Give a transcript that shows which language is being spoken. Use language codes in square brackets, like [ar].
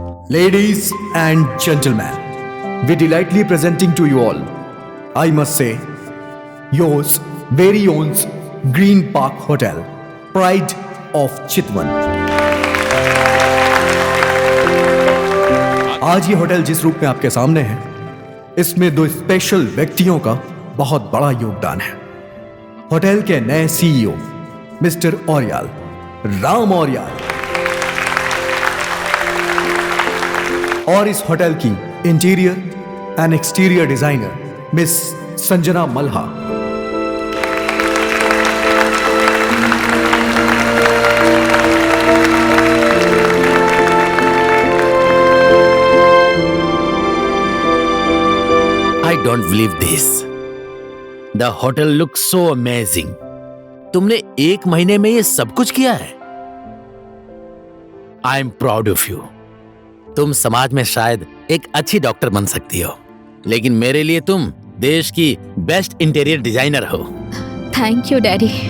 [en] Ladies and gentlemen, we delightfully presenting to you all, I must say, yours very own Green Park Hotel, Pride of Chitwan. [hi] आज ये hotel जिस रूप में आपके सामने है, इसमें दो स्पेशल व्यक्तियों का बहुत बड़ा योगदान है। होटल के नए सीईओ मिस्टर ऑरियाल, राम ऑरियाल, और इस होटल की interior and exterior designer miss Sanjana मल्हा। [en] I don't believe this. The hotel looks so amazing. [hi] तुमने एक महीने में ये सब कुछ किया है? [en] I am proud of you. [hi] तुम समाज में शायद एक अच्छी डॉक्टर बन सकती हो, लेकिन मेरे लिए तुम देश की बेस्ट इंटीरियर डिजाइनर हो। [en] Thank you daddy.